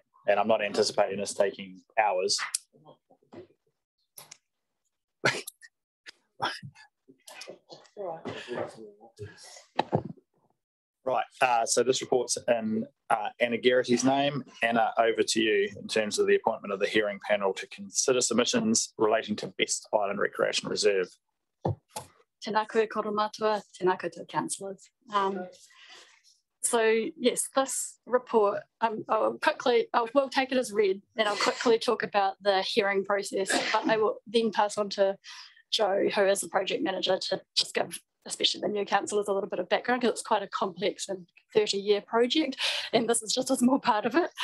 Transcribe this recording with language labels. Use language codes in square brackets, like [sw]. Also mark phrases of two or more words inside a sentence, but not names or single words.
[en] And I'm not anticipating this taking hours. Right, so this report's in Anna Garrity's name. Anna, over to you in terms of the appointment of the hearing panel to consider submissions relating to Best Island Recreation Reserve. [mi] Tēnā koe koro matua, tēnā koutou councillors. [en] So yes, this report, we'll take it as read, and I'll quickly talk about the hearing process, but I will then pass on to Joe, who is the project manager, to just give especially the new councillors a little bit of background, because it's quite a complex and 30-year project, and this is just a small part of it.